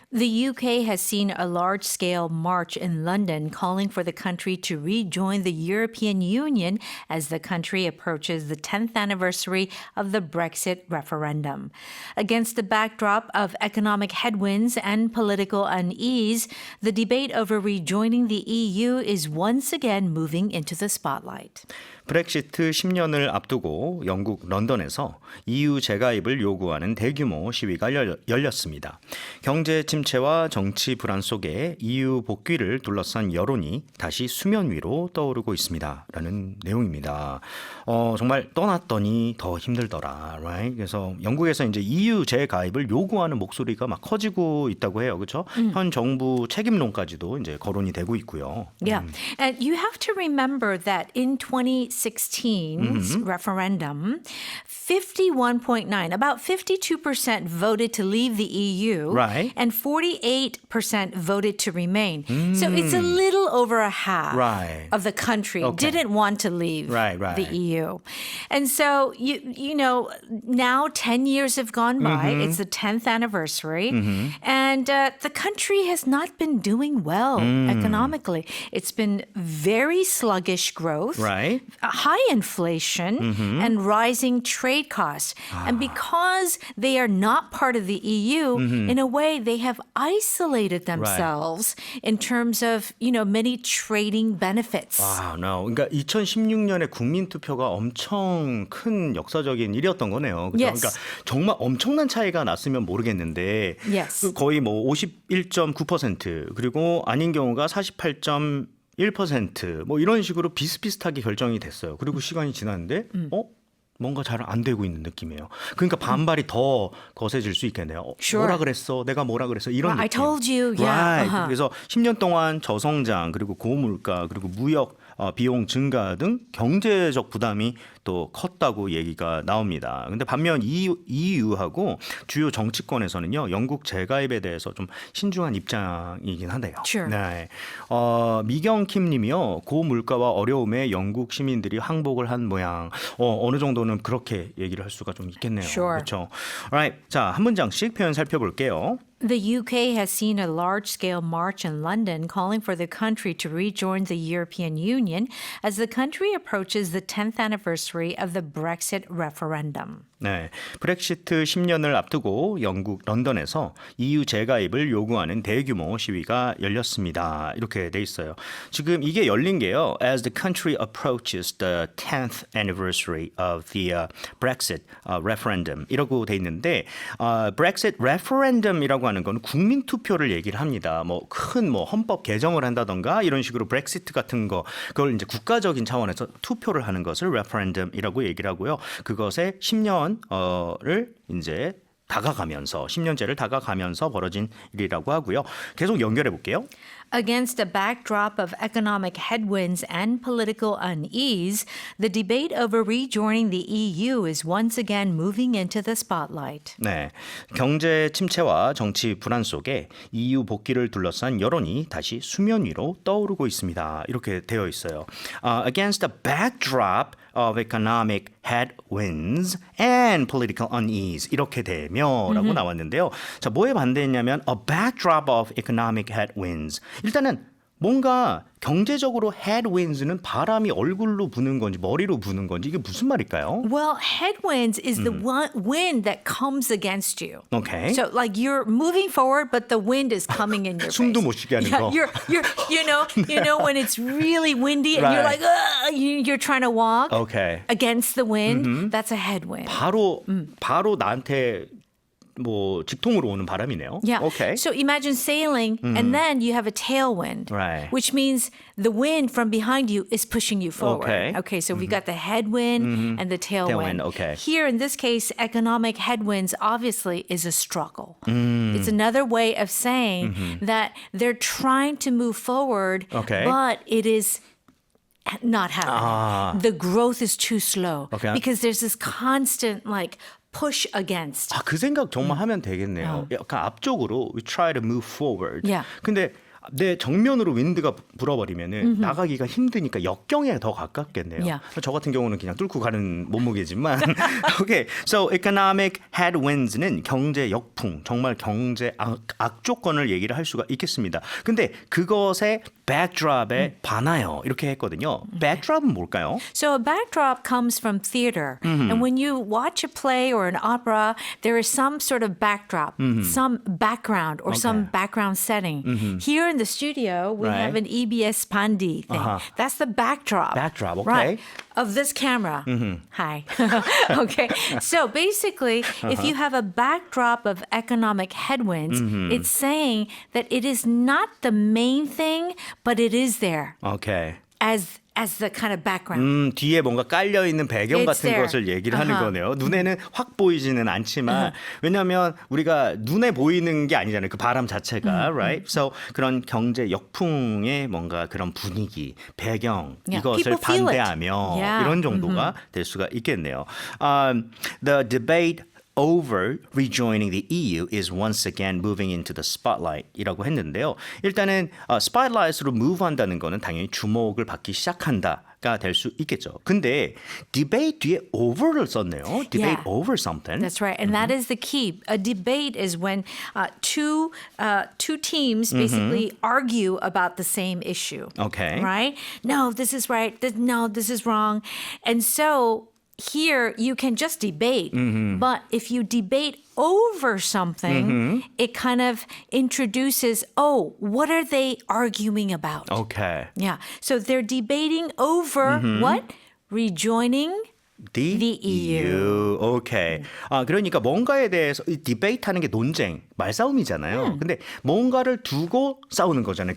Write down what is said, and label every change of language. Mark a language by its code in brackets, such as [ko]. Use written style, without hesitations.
[en] The UK has seen a large scale march in London calling for the country to rejoin the European Union as the country approaches the 10th anniversary of the Brexit referendum. Against the backdrop of economic headwinds and political unease, the debate over rejoining the EU is once again moving into the spotlight. [ko] 브렉시트 10년을 앞두고 영국 런던에서 EU 재가입을 요구하는 대규모 시위가 열렸습니다. 경제 침체와 정치 불안 속에 EU 복귀를 둘러싼 여론이 다시 수면 위로 떠오르고 있습니다. 라는 내용입니다. 정말 떠났더니 더 힘들더라. [en] Right? [ko] 그래서 영국에서 이제 EU 재가입을 요구하는 목소리가 막 커지고 있다고 해요. 그렇죠? 현 정부 책임론까지도 이제 거론이 되고 있고요. [en] Yeah. And you have to remember that in 2016's referendum, 51.9, about 52% voted to leave the EU, Right. and 48% voted to remain. So it's a little over a half Right. of the country Okay. didn't want to leave Right. the EU. And so, you know, now 10 years have gone by. It's the 10th anniversary. And the country has not been doing well economically. It's been very sluggish growth, Right. high inflation, and rising trade costs. And because they are not part of the EU, in a way, they have isolated themselves in terms of, you know, many trading benefits. 아, no. [ko] 그러니까 2016년에 국민 투표가 엄청 큰 역사적인 일이었던 거네요. 그죠? [en] Yes. [ko] 그러니까 정말 엄청난 차이가 났으면 모르겠는데 [en] Yes. [ko] 거의 뭐 51.9% 그리고 아닌 경우가 48.1% 뭐 이런 식으로 비슷비슷하게 결정이 됐어요. 그리고 시간이 지났는데 뭔가 잘 안 되고 있는 느낌이에요. 그러니까 반발이 더 거세질 수 있겠네요. [en] Sure. [ko] 뭐라 그랬어? 내가 뭐라 그랬어? 이런 느낌. [en] I told you. Yeah. Right. Uh-huh. [ko] 그래서 10년 동안 저성장 그리고 고물가 그리고 무역 비용 증가 등 경제적 부담이 또 컸다고 얘기가 나옵니다. 근데 반면 EU하고 주요 정치권에서는요. 영국 재가입에 대해서 좀 신중한 입장이긴 한데요. [en] Sure. [ko] 네. 미경킴 님이요. 고물가와 어려움에 영국 시민들이 항복을 한 모양. 어느 정도는 그렇게 얘기를 할 수가 좀 있겠네요. [en] Sure. [ko] 그렇죠. Alright. 자, 한 문장씩 표현 살펴볼게요. [en] The UK has seen a large-scale march in London calling for the country to rejoin the European Union as the country approaches the 10th anniversary of the Brexit referendum. [ko] 네, 브렉시트 10년을 앞두고 영국 런던에서 EU 재가입을 요구하는 대규모 시위가 열렸습니다. 이렇게 돼 있어요. 지금 이게 열린 게요. [en] As the country approaches the 10th anniversary of the Brexit referendum [ko] 이라고 돼 있는데 Brexit referendum이라고 하는 건 국민 투표를 얘기를 합니다. 뭐 큰 뭐 헌법 개정을 한다던가 이런 식으로 브렉시트 같은 거 그걸 이제 국가적인 차원에서 투표를 하는 것을 referendum이라고 얘기를 하고요. 그것에 10년을 이제 다가가면서 10년째를 다가가면서 벌어진 일이라고 하고요. 계속 연결해 볼게요. [en] Against a backdrop of economic headwinds and political unease, the debate over rejoining the EU is once again moving into the spotlight. [ko] 네, 경제 침체와 정치 불안 속에 EU 복귀를 둘러싼 여론이 다시 수면 위로 떠오르고 있습니다. 이렇게 되어 있어요. [en] Against a backdrop of economic headwinds and political unease [ko] 이렇게 되며라고 나왔는데요. 자, 뭐에 반대했냐면 [en] a backdrop of economic headwinds. [ko] 일단은 뭔가 경제적으로 headwinds는 바람이 얼굴로 부는 건지 머리로 부는 건지 이게 무슨 말일까요? [en] Well, headwinds is the wind that comes against you. Okay. So like you're moving forward, but the wind is coming in your face. [ko] 숨도 못 쉬게 하는 거. [en] You're you know when it's really windy and you're Right. like you're trying to walk Okay. against the wind. That's a headwind. [ko] 바로 나한테 뭐 직통으로 오는 바람이네요. [en] Yeah. Okay. So imagine sailing and then you have a tailwind, Right. which means the wind from behind you is pushing you forward. Okay. So we got the headwind and the tailwind. Tailwind, okay. Here in this case, economic headwinds obviously is a struggle. It's another way of saying that they're trying to move forward, Okay. but it is not happening. The growth is too slow Okay. because there's this constant like push against. [ko] 그 생각 정말 하면 되겠네요. 약간 앞쪽으로 [en] we try to move forward. Yeah. [ko] 근데 내 정면으로 윈드가 불어버리면은 나가기가 힘드니까 역경에 더 가깝겠네요. [en] Yeah. [ko] 저 같은 경우는 그냥 뚫고 가는 몸무게지만. [en] Okay, so economic headwinds [ko] 는 경제 역풍, 정말 경제 악조건을 얘기를 할 수가 있겠습니다. 근데 그것의 backdrop에 반하여 이렇게 했거든요. backdrop은 뭘까요? [en] So a backdrop comes from theater. And when you watch a play or an opera, there is some sort of backdrop, some background or some background setting. Here in the studio, we Right. have an EBS Pandi thing. That's the backdrop. Backdrop, okay. Right. Of this camera. Hi. Okay. So basically, if you have a backdrop of economic headwinds, it's saying that it is not the main thing, but it is there Okay. as the kind of background. [ko] 뒤에 뭔가 깔려 있는 배경 [en] It's [ko] 같은 [en] there. [ko] 것을 얘기를 하는 거네요. 눈에는 확 보이지는 않지만 왜냐하면 우리가 눈에 보이는 게 아니잖아요. 그 바람 자체가, right? So 그런 경제 역풍의 뭔가 그런 분위기, 배경 [en] Yeah, [ko] 이것을 [en] people feel it. [ko] 반대하며 [en] Yeah. [ko] 이런 정도가 될 수가 있겠네요. [en] The debate over rejoining the EU is once again moving into the spotlight [ko] 이라고 했는데요. 일단은 spotlight으로 move한다는 거는 당연히 주목을 받기 시작한다가 될 수 있겠죠. 근데 debate 뒤에 over를 썼네요. [en] debate Yeah. over something. That's right. And that is the key. A debate is when two teams basically argue about the same issue. Okay. Right? No, this is right. No, this is wrong. And so here you can just debate. But if you debate over something, it kind of introduces, oh, what are they arguing about? Okay. Yeah. So they're debating over what? Rejoining The EU. [ko] 오케이. 그러니까 뭔가에 대해서 이 디베이트하는 게 논쟁, 말싸움이잖아요. 근데 뭔가를 두고 싸우는 거잖아요.